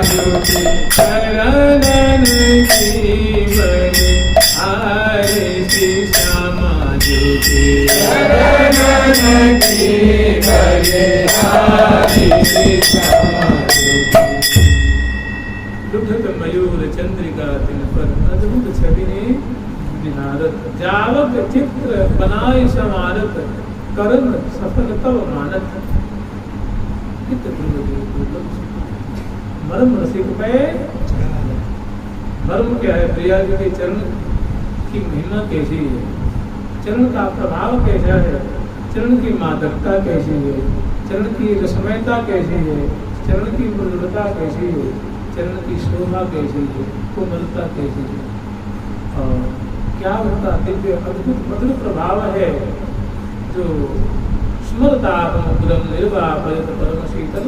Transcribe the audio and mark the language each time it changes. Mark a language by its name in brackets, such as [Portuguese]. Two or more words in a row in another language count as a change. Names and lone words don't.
[Braj] चरणन की बलिहारी श्यामा चरणन की बलिहारी श्यामा लुठत मयूर चंद्रिका तिन पर अद्भुत छवि निहारत जावक चित्र बनाए समारत करन सफल तव मानत चित्त मर्म [Hindi] रसिक पे मर्म क्या है? प्रिया जी के चरण की महिमा कैसी है, चरण का प्रभाव कैसा है, चरण की मादकता कैसी है, चरण की रसमयता कैसी है, चरण की मृदुलता कैसी है, चरण की शोभा कैसी है, कोमलता कैसी है और क्या उनका दिव्य अद्भुत मधुर प्रभाव है जो [Sanskrit] स्मरता मुकुरम निर्वापयत परम शीतल।